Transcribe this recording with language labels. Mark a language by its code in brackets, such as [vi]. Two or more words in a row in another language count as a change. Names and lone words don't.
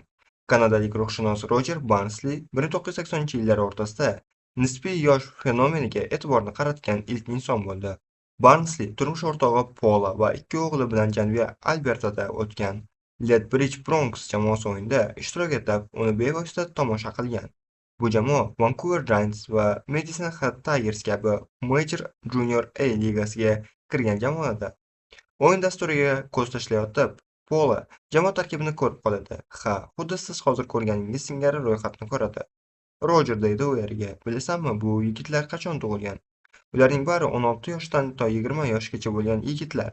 [uz] Kanadalik ruhshunos Rojer Barnsli 1980-yillar o'rtasida nisbiy yosh fenomeniga e'tiborni qaratgan ilk inson bo'ldi. Barnsli turmush o'rtog'i Pola va ikki o'g'li bilan Janubiy Albertada o'tgan Lethbridge Bronx jamoasi o'yinida ishtirok etib, uni bevosita tomosha qilgan. Bu jamoa Vancouver Giants va Medicine Hat Tigers kabi Major Junior A ligasiga kirgan jamoada. O'yin dasturiga ko'z tashlayotib, Pola jamoa tarkibini ko'rib qoladi. Ha, xuddi siz hozir ko'rganingiz singari ro'yxatni ko'radi. Rojer deydi u eriga. Bilasanmi, bu yigitlar qachon tug'ilgan? Ularning bari 16 yoshdan to 20 yoshgacha bo'lgan yigitlar.